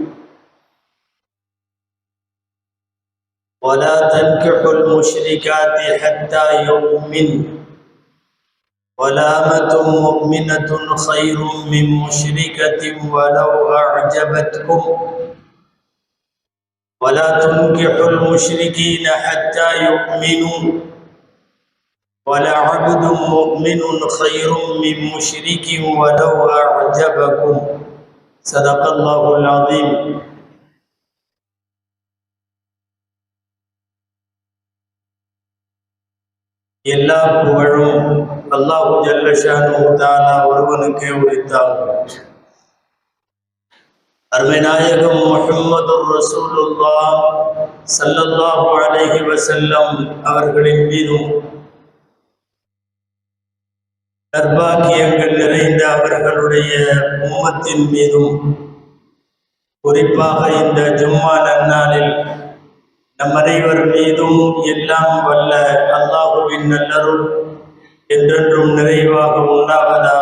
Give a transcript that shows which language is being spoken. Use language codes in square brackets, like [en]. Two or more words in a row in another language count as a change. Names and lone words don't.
[ar] ولا تنكحوا المشركات حتى يؤمن، ولأمة مؤمنة خير من مشركة ولو أعجبتكم، ولا تنكحوا المشركين حتى يؤمنوا، ولعبد مؤمن خير من مشرك ولو أعجبكم. صدق الله العظيم. [ta] எல்லா புகழும் அல்லாஹு [ar] جل شأنه تعالى [ta] ஒருவனுக்கே உரித்தாகும். அருமை நாயகம் முஹம்மதுர் ரசூலுல்லாஹ் [ar] صلى الله عليه وسلم [ta] அவர்களின் மீதும், நற்பாக்கியங்கள் நிறைந்த அவர்களுடைய உம்மத்தின் மீதும், குறிப்பாக இந்த ஜும்மா நன்னாளில் நம் அனைவர் மீதும் எல்லாம் வல்ல அல்லாஹுவின் நல்லருள் என்றென்றும் நிறைவாக உண்டாவதாக.